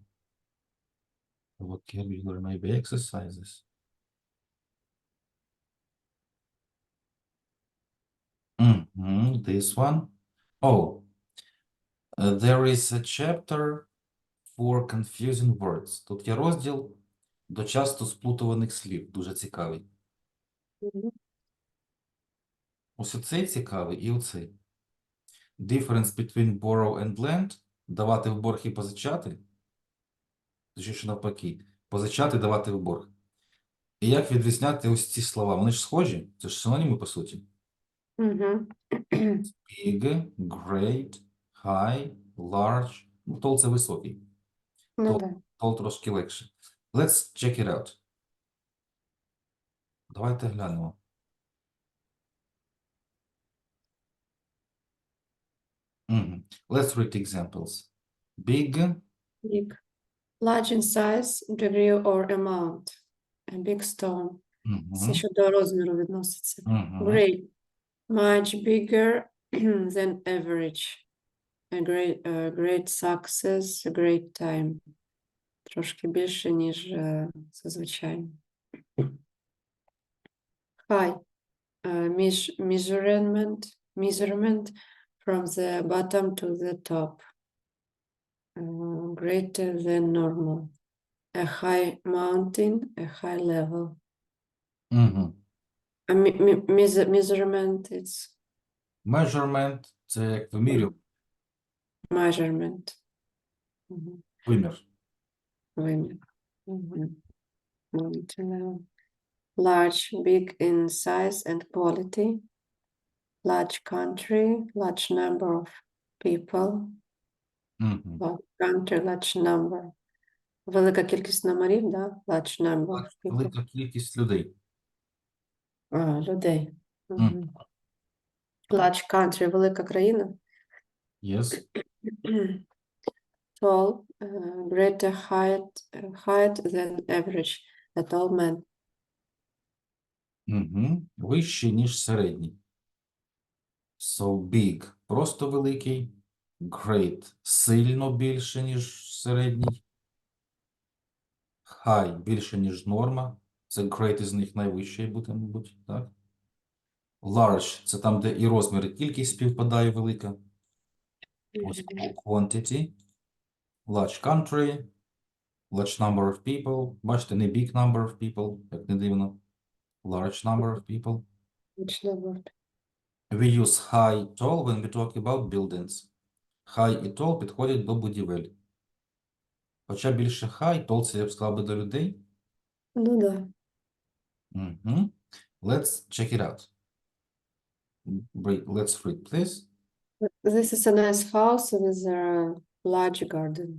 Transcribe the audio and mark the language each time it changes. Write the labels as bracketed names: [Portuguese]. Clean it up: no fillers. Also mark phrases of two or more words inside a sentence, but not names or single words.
[English] Vocabulary, maybe exercises. This one. Oh, there is a chapter for confusing words. [Ukrainian] Тут є розділ до часто сплутуваних слів. Дуже цікавий. Мгм. Ось оцей цікавий і оцей. [English] Difference between borrow and lend. [Ukrainian] Давати в борг і позичати. Точніше навпаки. Позичати, давати в борг. І як відрізняти ось ці слова? Вони ж схожі. Це ж синоніми, по суті. Мгм. [English] Big, great, high, large. [Ukrainian] Ну, tall – це високий. Ну [English] Tall, [Ukrainian] да. tall трошки легше. [English] Let's check it out. [Ukrainian] Давайте глянемо. [English] Let's read examples. Big. Big. Large in size, degree or amount. A big stone. [Ukrainian] Це що до розміру відноситься. [English] Great. Much bigger than average. A great success, a great time. [Ukrainian] Трошки більше, ніж зазвичай. [English] High. Measurement from the bottom to the top. Greater than normal. A high mountain, a high level. A measurement, it's Measurement – [Ukrainian] це як вимірювання. [English] measurement. Мгм. [Ukrainian] Вимір. Вимір. Мгм. [English] Large, big in size and quality. Large country, large number of people. Large country, large number. [Ukrainian] Велика кількість номерів, да? [English] Large number of people. [Ukrainian] Велика кількість людей. Людей. Мгм. [English] Large country, [Ukrainian] велика країна. [English] Yes. Tall, greater height than average. A tall man. [Ukrainian] Вищий, ніж середній. [English] So big – [Ukrainian] просто великий. Great – сильно більше, ніж середній. High – більше, ніж норма. Це great із них найвищий буде, мабуть, так? Large – це там, де і розмір, і кількість співпадає велика. [English] Ось quantity. Large country. Large number of people. [Ukrainian] Бачите, не [English] big number of people, [Ukrainian] як не дивно. [English] Large number of people. Which number? We use high, tall when we talk about buildings. [Ukrainian] High і tall підходять до будівель. Хоча більше high, tall це я б сказав би до людей. Ну да. [English] Let's check it out. Let's read, please. This is a nice house with a large garden.